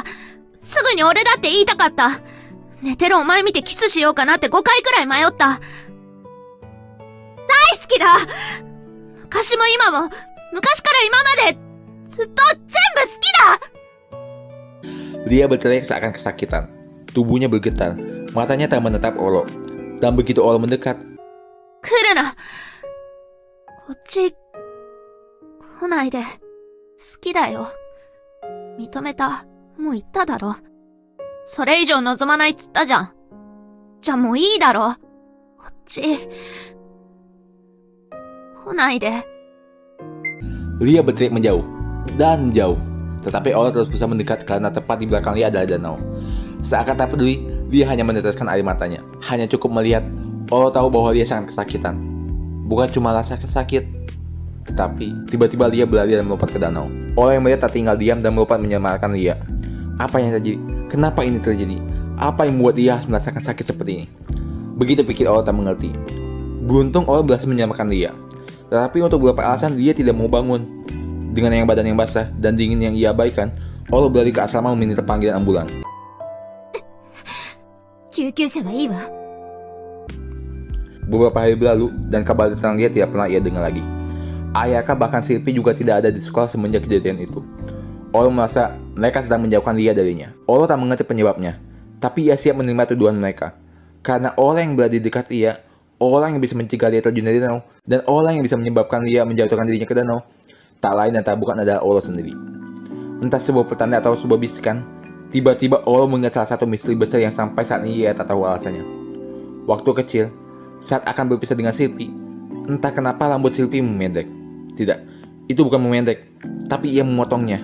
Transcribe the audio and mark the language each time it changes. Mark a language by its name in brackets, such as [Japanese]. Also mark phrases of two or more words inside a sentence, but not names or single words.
[Japanese] すぐに俺だって言いたかった。寝てるお前見てキスしようかなって5回くらい迷った。大好きだ。昔も今も、昔から今まで、ずっと全部好きだ。 [Indonesian] Lia berteriak seakan kesakitan. Tubuhnya bergetar, matanya tak menatap Olo. Dan begitu Olo mendekat, [Japanese] 来るな。こっち、来ないで。好きだよ。認めた。もう言っただろ。それ以上望まないっつったじゃん。じゃあもういいだろ。こっち、来ないで。 [Indonesian] Lia berteriak menjauh dan menjauh. Tetapi Olo terus berusaha mendekat karena tepat di belakang Lia adalah danau. Seakan tak peduli, Lia hanya meneteskan air matanya. Hanya cukup melihat, Olo tahu bahwa Lia sangat kesakitan. Bukan cuma rasa sakit, tetapi tiba-tiba Lia berlari dan melompat ke danau. Olo yang melihat tak tinggal diam dan melompat menyelamatkan Lia. Apa yang terjadi? Kenapa ini terjadi? Apa yang membuat Lia harus merasakan sakit seperti ini? Begitu pikir Olo tak mengerti. Beruntung Olo berhasil menyelamatkan Lia. Tetapi untuk beberapa alasan dia tidak mau bangun. Dengan yang badan yang basah dan dingin yang ia abaikan, Olo berlari ke asrama meminta panggilan ambulan. [Japanese] 救急車はいいわ。 [Indonesian] Beberapa hari berlalu dan kabar tentang Lia tidak pernah ia dengar lagi. Ayaka bahkan Sylvie juga tidak ada di sekolah semenjak kejadian itu. Olo merasa mereka sedang menjauhkan Lia darinya. Olo tak mengerti penyebabnya, tapi ia siap menerima tuduhan mereka. Karena orang yang berada di dekat ia, orang yang bisa mencegah Lia terjun dari danau, dan orang yang bisa menyebabkan Lia menjatuhkan dirinya ke danau, Tak lain dan tak bukan adalah Olo sendiri. Entah sebuah pertanda atau sebuah bisikan, tiba-tiba Olo mengingat salah satu misteri besar yang sampai saat ini ia tak tahu alasannya. Waktu kecil, saat akan berpisah dengan Silpy, entah kenapa rambut Silpy memendek. Tidak, itu bukan memendek, tapi ia memotongnya.